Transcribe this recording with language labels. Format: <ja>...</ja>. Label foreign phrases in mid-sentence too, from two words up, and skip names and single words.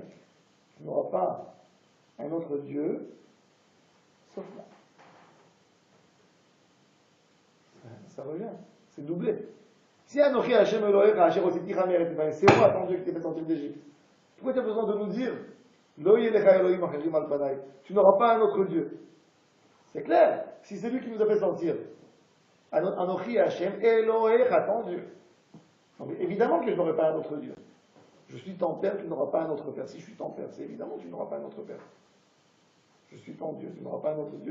<fr>Tu n'auras pas un autre Dieu sauf moi. Ça revient, c'est doublé.</fr> <he>Si אנכי השם אלהיך אשר הוצאתיך מארץ מצרים,</he> <fr>c'est moi ton Dieu qui t'ai fait sortir d'Égypte. Pourquoi tu as besoin de nous dire</fr> <he>לא יהיה לך אלהים אחרים על פני.</he> <fr>Tu n'auras pas un autre Dieu. C'est clair. Si c'est lui qui nous a fait sentir.</fr> <he>אנכי השם אלהיך,</he> <fr>ton Dieu. Donc, évidemment que je n'aurai pas un autre Dieu. Je suis ton père, tu n'auras pas un autre père. Si je suis ton père, c'est évidemment que tu n'auras pas un autre père. Je suis ton Dieu, tu n'auras pas un autre Dieu.</fr>